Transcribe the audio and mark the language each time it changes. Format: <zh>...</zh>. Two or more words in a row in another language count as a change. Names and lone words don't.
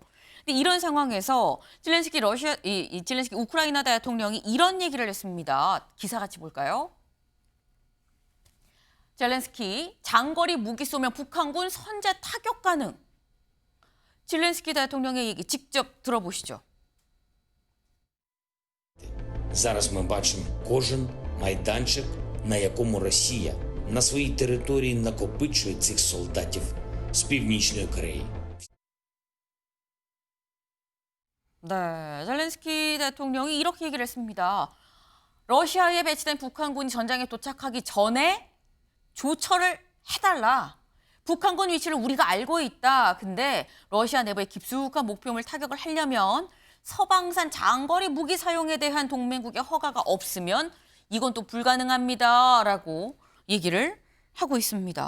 <ko>근데 이런 상황에서 젤렌스키 젤렌스키 우크라이나 대통령이 이런 얘기를 했습니다. 기사 같이 볼까요? 젤렌스키 장거리 무기 쏘면 북한군 선제 타격 가능. 젤렌스키 대통령의 얘기 직접 들어보시죠.</ko> <uk>Зараз ми бачимо кожен майданчик, на якому Росія на своїй території накопичує цих солдатів з Північної Кореї.</uk> <ko>네, 젤렌스키 대통령이 이렇게 얘기를 했습니다. 러시아에 배치된 북한군이 전장에 도착하기 전에 조처를 해달라. 북한군 위치를 우리가 알고 있다. 근데 러시아 내부의 깊숙한 목표물 타격을 하려면 서방산 장거리 무기 사용에 대한 동맹국의 허가가 없으면 이건 또 불가능합니다라고 얘기를 하고 있습니다.</ko>